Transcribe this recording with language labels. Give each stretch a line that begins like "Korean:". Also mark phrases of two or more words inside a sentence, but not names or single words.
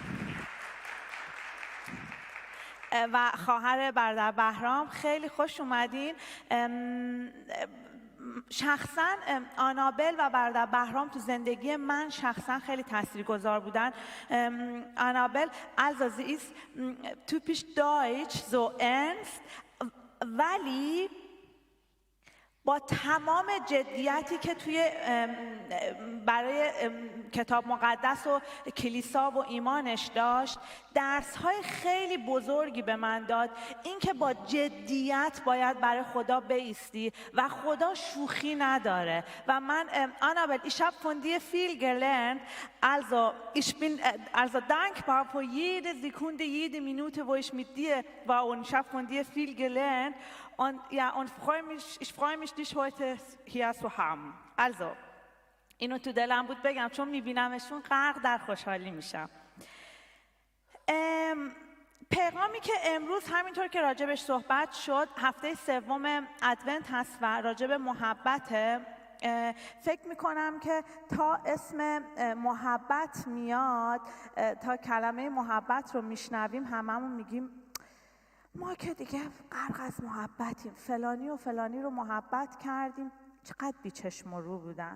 Persian: و خواهر برادر بهرام خیلی خوش اومدین. شخصا آنابل و برادر بهرام تو زندگی من شخصا خیلی تاثیرگذار بودن.
German: آنابل also sie ist typisch deutsch so ernst،
Persian: ولی با تمام جدیتی که توی برای کتاب مقدس و کلیسا و ایمانش داشت، درس‌های خیلی بزرگی به من داد. اینکه با جدیت باید برای خدا بایستی و خدا شوخی نداره. و من
German: Annabel, ich habe von dir viel gelernt. Also ich bin also dankbar für jede Sekunde, jede Minute, wo ich mit dir war, und ich habe von dir viel gelernt. Und ja, und ich freue mich, dich heute hier zu haben. Also,
Persian: اینو تو دلم بود بگم، چون میبینمشون غرق در خوشحالی میشم. پیغامی که امروز همینطور که راجبش صحبت شد، هفته 3 ادونت هست و راجب محبته. فکر میکنم که تا اسم محبت میاد، تا کلمه محبت رو میشنویم، هممون میگیم ما که دیگه غرق از محبتیم، فلانی و فلانی رو محبت کردیم، چقدر بیچشم و رو بودن.